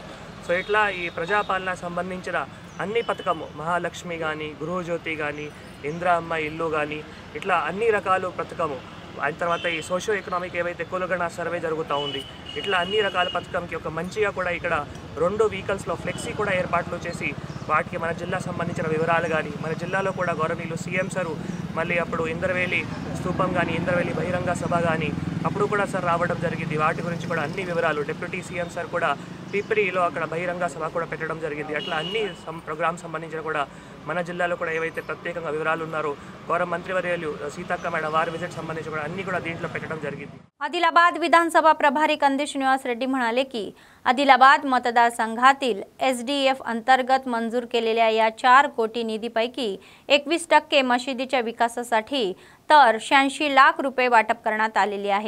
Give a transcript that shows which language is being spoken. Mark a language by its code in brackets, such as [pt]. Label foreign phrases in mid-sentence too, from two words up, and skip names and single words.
[te] సో ఇట్లా ఈ ప్రజాపాలన సంబంధించిన అన్ని పథకము మహాలక్ష్మి కానీ, గృహజ్యోతి కానీ, ఇందిరమ్మ ఇల్లు కానీ ఇట్లా అన్ని రకాల పథకము అయిన తర్వాత ఈ [en] socio economic [te] ఏవైతే కులగణ సర్వే జరుగుతూ ఉంది ఇట్లా అన్ని రకాల పథకంకి ఒక మంచిగా కూడా ఇక్కడ 2 వెహికల్స్లో ఫ్లెక్సీ కూడా ఏర్పాట్లు చేసి వాటికి మన జిల్లా సంబంధించిన వివరాలు కానీ మన జిల్లాలో కూడా గౌరవనీయులు సీఎం సారు మళ్ళీ అప్పుడు ఇంద్రవేలి స్తూపం కానీ ఇంద్రవేలి బహిరంగ సభ కానీ అప్పుడు కూడా సార్ రావడం జరిగింది. వాటి గురించి కూడా అన్ని వివరాలు [en] deputy CM [te] సార్ కూడా పిప్రిలో అక్కడ బహిరంగ సభ కూడా పెట్టడం జరిగింది. అట్లా అన్ని ప్రోగ్రామ్ సంబంధించిన కూడా మన జిల్లాలో కూడా ఏవైతే ప్రత్యేకంగా వివరాలు ఉన్నారో గౌరవ మంత్రివర్యులు సీతక్క మేడం వారి విజిట్ సంబంధించి కూడా అన్ని కూడా దీంట్లో పెట్టడం జరిగింది. [mr] आदिलाबाद विधानसभा प्रभारी कंदी श्रीनिवास रेड्डी म्हणाले की आदिलाबाद मतदारसंघातील SDF अंतर्गत मंजूर केलेल्या या 4 कोटी निधीपैकी 21% मशिदीच्या विकासासाठी तर 86 लाख रुपये वाटप करण्यात आलेले आहे.